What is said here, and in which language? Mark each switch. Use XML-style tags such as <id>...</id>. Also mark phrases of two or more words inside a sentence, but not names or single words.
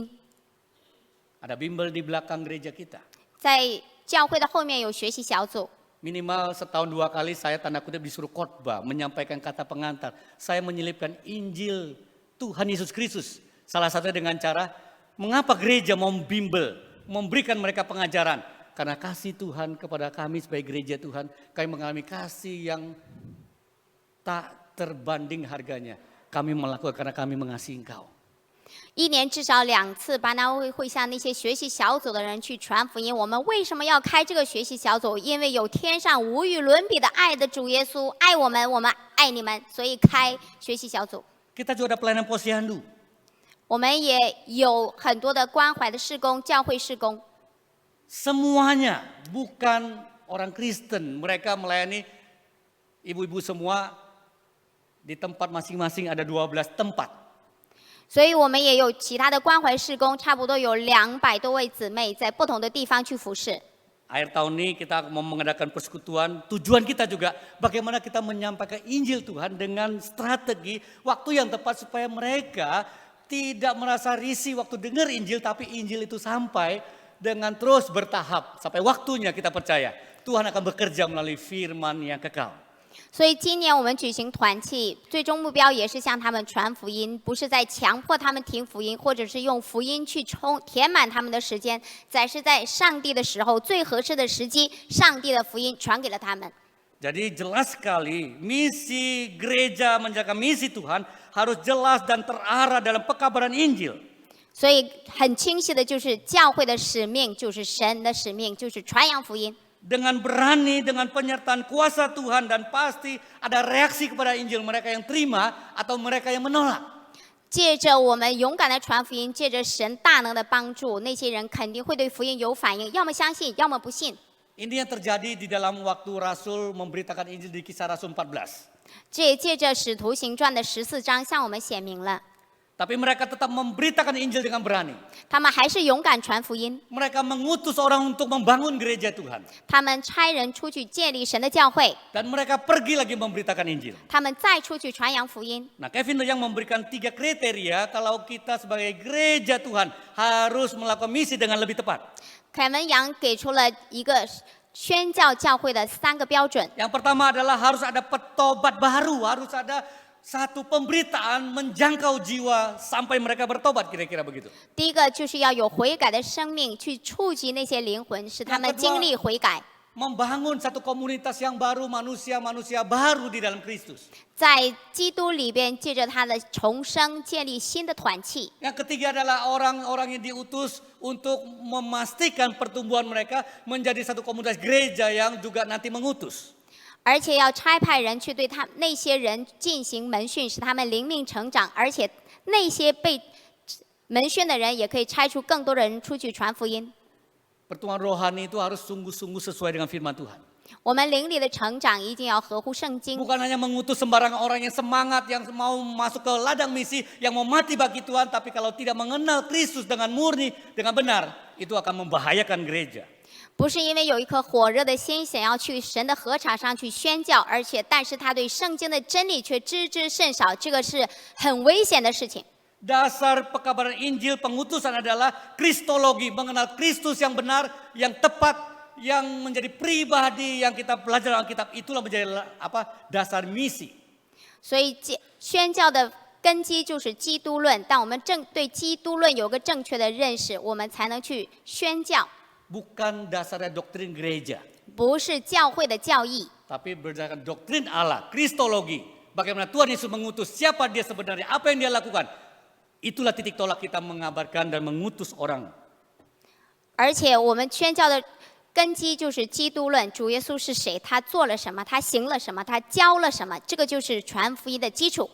<id>Ada bimbel di belakang gereja kita.</id> <zh>在教会的后面有学习小组，</zh> <id>Minimal setahun 2 kali saya tanda kutip disuruh khotbah, menyampaikan kata pengantar. Saya menyelipkan Injil Tuhan Yesus Kristus. Salah satunya dengan cara mengapa gereja mau bimbel, memberikan mereka pengajaran. Karena kasih Tuhan kepada kami sebagai gereja Tuhan, kami mengalami kasih yang tak terbanding harganya. Kami melakukan karena kami mengasihi Engkau.</id> <zh>1 年至少2次，巴拿会向那些学习小组的人去传福音。我们为什么要开这个学习小组？因为有天上无与伦比的爱的主耶稣爱我们，我们爱你们，所以开学习小组。</zh> <id>Kita juga ada pelayanan posyandu.</id> <zh>我们也有很多的关怀的事工，教会事工。</zh> <id>Semuanya bukan orang Kristen. Mereka melayani ibu-ibu semua di tempat masing-masing ada 12 tempat.</id> <zh>所以我们也有其他的关怀事工，差不多有200多位姊妹在不同的地方去服侍。</zh> <id>Akhir tahun ini kita mau mengadakan persekutuan. Tujuan kita juga bagaimana kita menyampaikan Injil Tuhan dengan strategi waktu yang tepat supaya mereka tidak merasa risih waktu dengar Injil, tapi Injil itu sampai dengan terus bertahap sampai waktunya kita percaya Tuhan akan bekerja melalui firman yang kekal.</id> <zh>所以今年我们举行团契，最终目标也是向他们传福音，不是在强迫他们听福音，或者是用福音去填满他们的时间，乃是在上帝的时候最合适的时机，上帝的福音传给了他们。</zh> <id>Jadi jelas sekali misi gereja menjaga misi Tuhan harus jelas dan terarah dalam pekabaran Injil.</id> <zh>所以很清晰的就是教会的使命，就是神的使命，就是传扬福音。</zh> <id>Dengan berani, dengan penyertaan kuasa Tuhan dan pasti ada reaksi kepada Injil mereka yang terima atau mereka yang menolak.</id> <zh>借着我们勇敢的传福音，借着神大能的帮助，那些人肯定会对福音有反应，要么相信，要么不信。</zh> <id>Ini yang terjadi di dalam waktu Rasul memberitakan Injil di Kisah Rasul 14.</id> <zh>这也借着使徒行传的14章向我们显明了，</zh> <id>Tapi mereka tetap memberitakan Injil dengan berani.</id> <zh>他们还是勇敢传福音，</zh> <id>Mereka mengutus orang untuk membangun gereja Tuhan.</id> <zh>他们差人出去建立神的教会，</zh> <id>Dan mereka pergi lagi memberitakan Injil.</id> <zh>他们再出去传扬福音。</zh> <id>Nah, Kevin yang memberikan 3 kriteria kalau kita sebagai gereja Tuhan harus melakukan misi dengan lebih tepat.</id> <zh>凯文杨给出了一个宣教教会的3个标准。</zh> <id>Yang pertama adalah harus ada petobat baru, harus ada satu pemberitaan menjangkau jiwa sampai mereka bertobat, kira-kira begitu.</id> <zh>第一个就是要有悔改的生命，去触及那些灵魂，使他们经历悔改。</zh> <id>Membangun satu komunitas yang baru, manusia-manusia baru di dalam Kristus.</id> <zh>在基督里边，借着他的重生，建立新的团契。</zh> <id>Yang ketiga adalah orang-orang yang diutus untuk memastikan pertumbuhan mereka menjadi satu komunitas gereja yang juga nanti mengutus.</id> <zh>而且要差派人去对那些人进行门训，使他们灵命成长。而且那些被门训的人，也可以差出更多的人出去传福音。</zh> <id>Pertumbuhan rohani itu harus sungguh-sungguh sesuai dengan firman Tuhan.</id> <zh>我们灵里的成长一定要合乎圣经，</zh> <id>Bukan hanya mengutus sembarangan orang yang semangat, yang mau masuk ke ladang misi, yang mau mati bagi Tuhan. Tapi kalau tidak mengenal Kristus dengan murni, dengan benar, itu akan membahayakan gereja.</id> <zh>不是因为有一颗火热的心想要去神的禾场上去宣教，但是他对圣经的真理却知之甚少，这个是很危险的事情。</zh> <id>Dasar pekabaran Injil pengutusan adalah kristologi, mengenal Kristus yang benar, yang tepat, yang menjadi pribadi yang kita belajar dalam Alkitab. Itulah menjadi dasar misi.</id> <zh>所以宣教的根基就是基督论，当我们对基督论有个正确的认识，我们才能去宣教。</zh> <id>Bukan dasarnya doktrin gereja,</id> <zh>不是教会的教义，</zh> <id>tapi berdasarkan doktrin Allah, kristologi. Bagaimana Tuhan Yesus mengutus, siapa dia sebenarnya, apa yang dia lakukan. Itulah titik tolak kita mengabarkan dan mengutus orang.</id> <zh>而且我们宣教的根基就是基督论，主耶稣是谁，他做了什么，他行了什么，他教了什么，这个就是传福音的基础。</zh>